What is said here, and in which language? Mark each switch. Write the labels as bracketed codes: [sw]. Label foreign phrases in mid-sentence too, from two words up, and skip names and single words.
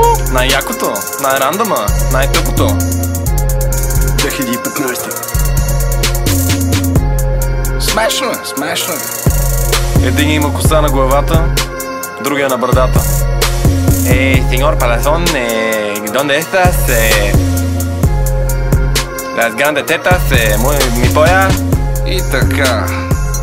[bg] Най-якото, най-рандъма, най-тъпото. 2015. Смешно е, смешно е. Един има коса на главата, другия на брадата. [es] Señor Palazón, ¿dónde estás? Las grandes tetas, mi polla. [bg] И така.